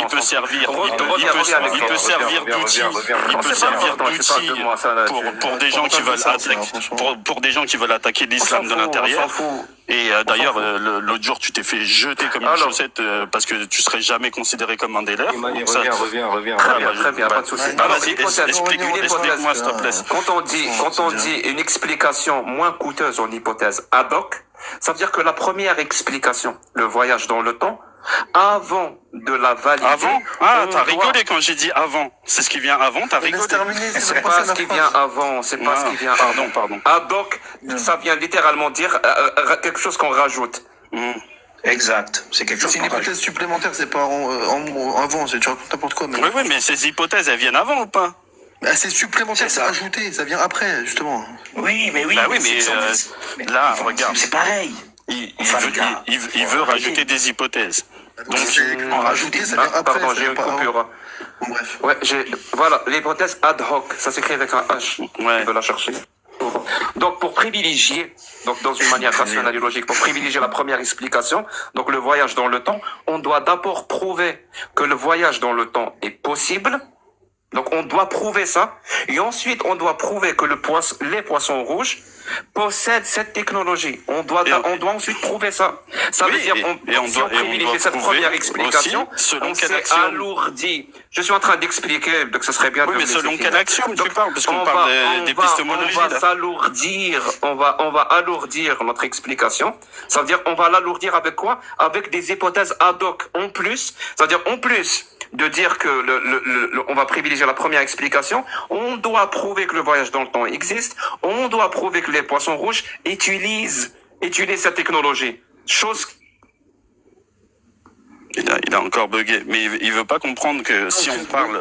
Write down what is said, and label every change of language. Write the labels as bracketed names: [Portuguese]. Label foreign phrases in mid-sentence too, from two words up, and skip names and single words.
[French] Il peut servir d'outil pour des gens qui veulent attaquer l'islam de l'intérieur. Et d'ailleurs, l'autre jour, tu t'es fait jeter comme une chaussette parce que tu serais jamais considéré comme un des leurs. Reviens. Très bien, pas de souci. Vas-y, explique-moi, s'il te plaît. Quand on dit une explication moins coûteuse en hypothèse [Latin] ad hoc, [French] ça veut dire que la première explication, le voyage dans le temps, avant de la valider. Avant? Ah, t'as rigolé quand j'ai dit avant. C'est ce qui vient avant, t'as rigolé. C'est pas ce qui vient avant, c'est pas ce qui vient avant. Pardon. [Latin] Ad hoc, [French] ça vient littéralement dire quelque chose qu'on rajoute. Exact. C'est quelque chose. C'est une hypothèse supplémentaire, c'est pas avant, tu racontes n'importe quoi. Oui, mais ces hypothèses, elles viennent avant ou pas? C'est supplémentaire, c'est ajouté, ça vient après, justement. Oui. Mais là, regarde. C'est pareil. Il veut rajouter des hypothèses. Donc, en rajouter, ça vient après. Pardon, j'ai une coupure. Bon, bref. Ouais, voilà, l'hypothèse [Latin] ad hoc, [French] ça s'écrit avec un H. Ouais. Je vais la chercher. Donc, pour privilégier, dans une manière rationnelle et logique, pour privilégier la première explication, donc le voyage dans le temps, on doit d'abord prouver que le voyage dans le temps est possible. Donc, on doit prouver ça. Et ensuite, on doit prouver que les poissons rouges possèdent cette technologie. On doit ensuite prouver ça. Ça veut dire, si on privilégie cette première explication, on s'est alourdi. Je suis en train d'expliquer, donc ce serait bien de mais selon quelle action tu parles? Parce qu'on parle des pistémologies. On va s'alourdir. On va alourdir notre explication. Ça veut dire, on va l'alourdir avec quoi? Avec des hypothèses [Latin] ad hoc [French] en plus. C'est-à-dire, en plus de dire que on va privilégier la première explication. On doit prouver que le voyage dans le temps existe. On doit prouver que les poissons rouges utilisent cette technologie. Chose. Il a encore bugué, mais il veut pas comprendre que si on parle...